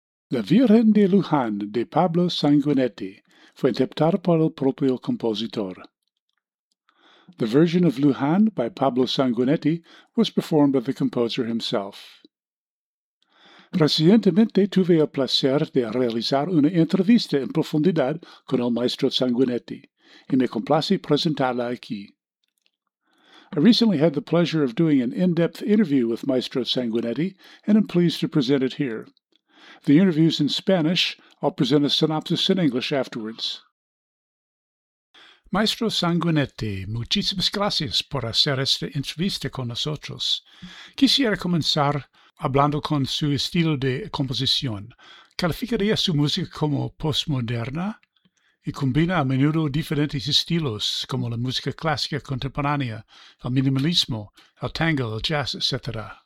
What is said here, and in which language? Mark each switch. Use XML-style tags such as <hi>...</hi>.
<es>La Virgen de Luján de Pablo Sanguinetti fue interpretada por el propio compositor.</es> <en>The Virgin of Luján by Pablo Sanguinetti was performed by the composer himself.</en> <es>Recientemente tuve el placer de realizar una entrevista en profundidad con el maestro Sanguinetti, y me complace presentarla aquí.</es> <en>I recently had the pleasure of doing an in-depth interview with Maestro Sanguinetti, and am pleased to present it here. The interview's in Spanish. I'll present a synopsis in English afterwards.</en> <es>Maestro Sanguinetti, muchísimas gracias por hacer esta entrevista con nosotros. Quisiera comenzar hablando con su estilo de composición. ¿Calificaría su música como postmoderna? Y combina a menudo diferentes estilos, como la música clásica contemporánea, el minimalismo, el tango, el jazz, etc.</es>